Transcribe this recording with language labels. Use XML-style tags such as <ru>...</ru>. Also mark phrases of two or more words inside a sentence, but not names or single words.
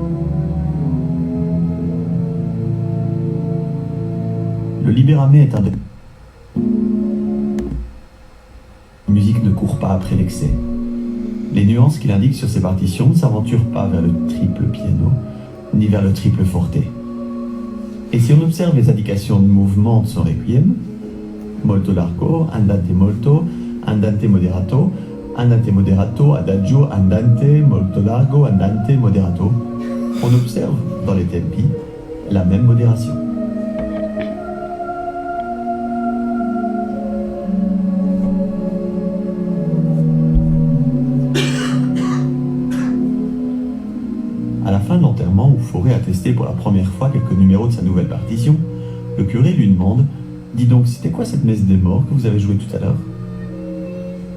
<fr>Le libéramé est un des... La musique ne court pas après l'excès. Les nuances qu'il indique sur ses partitions ne s'aventurent pas vers le triple piano, ni vers le triple forte. Et si on observe les indications de mouvement de son requiem,</fr> <it>molto largo, andante molto, andante moderato, adagio, andante, molto largo, andante, moderato,</it> <fr>on observe dans les tempi la même modération. À la fin de l'enterrement, où Fauré a testé pour la première fois quelques numéros de sa nouvelle partition, le curé lui demande « Dis donc, c'était quoi cette messe des morts que vous avez jouée tout à l'heure ?»</fr>